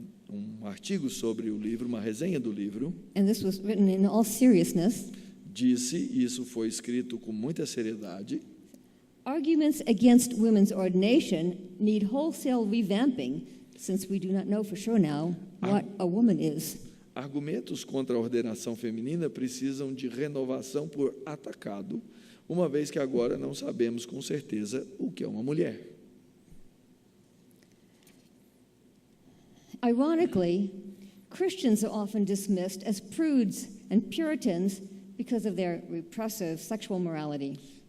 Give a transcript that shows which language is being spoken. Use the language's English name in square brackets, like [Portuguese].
[Portuguese] Um artigo sobre o livro, uma resenha do livro, [English] and this was written in all seriousness, [Portuguese] disse, e isso foi escrito com muita seriedade, [English] arguments against women's ordination need wholesale revamping, since we do not know for sure now what a woman is. [Portuguese] argumentos contra a ordenação feminina precisam de renovação por atacado, uma vez que agora não sabemos com certeza o que é uma mulher. [English] Ironically, Christians are often dismissed as prudes and Puritans because of their repressive sexual morality.